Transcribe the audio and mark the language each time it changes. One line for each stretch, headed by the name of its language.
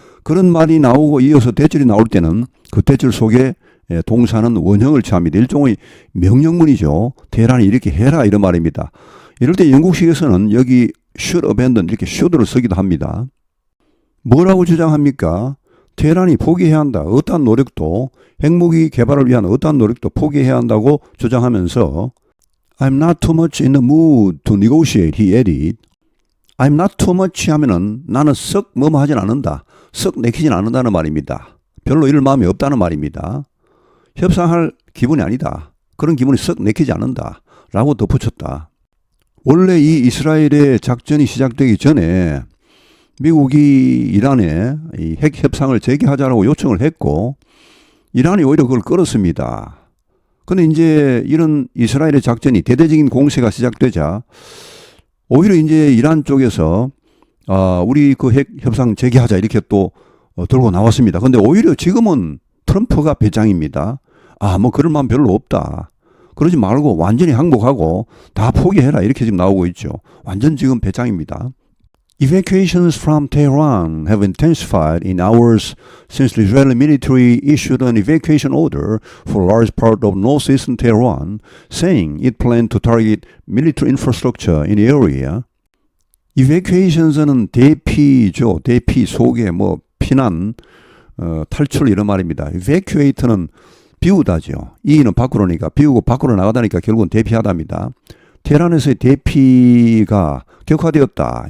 Korean: 그런 말이 나오고 이어서 대절이 나올 때는 그 대절 속에 동사는 원형을 취합니다. 일종의 명령문이죠. 테헤란이 이렇게 해라 이런 말입니다. 이럴 때 영국식에서는 여기
English: should abandon
Korean: 이렇게 should를 쓰기도 합니다. 뭐라고 주장합니까? 테헤란이 포기해야 한다. 어떠한 노력도 핵무기 개발을 위한 어떠한 노력도 포기해야 한다고 주장하면서
English: I'm not too much in the mood to negotiate, he added. I'm not too much
Korean: 하면은 나는 썩 뭐뭐 하진 않는다. 썩 내키진 않는다는 말입니다. 별로 이럴 마음이 없다는 말입니다. 협상할 기분이 아니다. 그런 기분이 썩 내키지 않는다. 라고 덧붙였다. 원래 이 이스라엘의 작전이 시작되기 전에 미국이 이란에 이 핵 협상을 재개하자라고 요청을 했고 이란이 오히려 그걸 끌었습니다. 근데 이제 이런 이스라엘의 작전이 대대적인 공세가 시작되자 오히려 이제 이란 쪽에서 우리 그 핵 협상 재개하자 이렇게 또 들고 나왔습니다. 근데 오히려 지금은 트럼프가 배짱입니다. 뭐 그럴 마음 별로 없다. 그러지 말고 완전히 항복하고 다 포기해라 이렇게 지금 나오고 있죠. 완전 지금 배짱입니다.
English: Evacuations from Tehran have intensified in hours since the Israeli military issued an evacuation order for a large part of northeastern Tehran, saying it planned to target military infrastructure in the area.
Korean: Evacuations은 대피죠. 대피, 소개, 피난, 탈출 이런 말입니다. Evacuate는 비우다죠. 이는 밖으로니까 비우고 밖으로 나가다니까 결국은 대피하답니다. 테헤란에서의 대피가 격화되었다.